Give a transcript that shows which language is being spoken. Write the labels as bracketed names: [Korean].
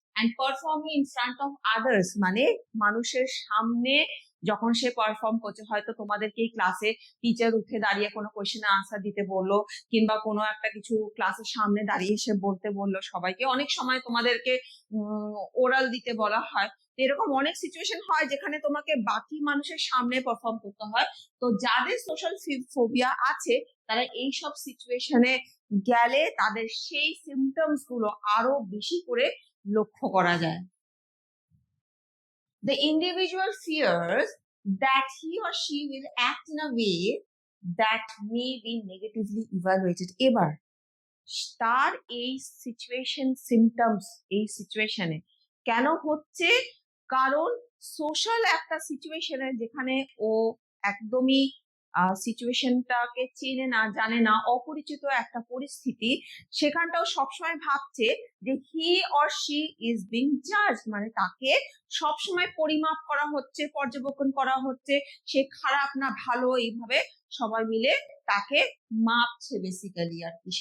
[English] and performing in front of others, [Bangla] মানে মানুষের সামনে যখন সে পারফর্ম করছে, হয়তো তোমাদেরকে এই ক্লাসে টিচার উঠে দাঁড়িয়ে কোনো কোয়েশ্চেনে আনসার দিতে বললো, কিংবা কোনো একটা কিছু ক্লাসের সামনে দাঁড়িয়ে সে বলতে বললো সবাইকে, অনেক সময় তোমাদেরকে ওরাল দিতে বলা হয়। এরকম অনেক সিচুয়েশন হয় যেখানে তোমাকে বাকি মানুষের সামনে পারফর্ম করতে হয়। তো যাদের সোশ্যাল ফোবিয়া আছে তারা এই সব সিচুয়েশনে গেলে তাদের সেই সিমটমস গুলো আরো বেশি করে লক্ষ্য করা যায়। [English] The individual fears that he or she will act in a way that may be negatively evaluated. এবার [Bangla] তার এই সিচুয়েশন সিমটমস এই সিচুয়েশনে কেন হচ্ছে, কারণ সোশ্যাল একটা সিচুয়েশনে যেখানে ও একদমই সিচুয়েশনটাকে চেনে না, জানে না, অপরিচিত একটা পরিস্থিতি, সেখানটাও সবসময় ভাবছে যে [English] he or she is being Jaaz, [Bangla] মানে তাকে সবসময় পরিমাপ করা হচ্ছে, পর্যবেক্ষণ করা হচ্ছে, সে খারাপ না ভালো, এইভাবে সবাই মিলে তাকে মাপছে বেসিক্যালি আর কি।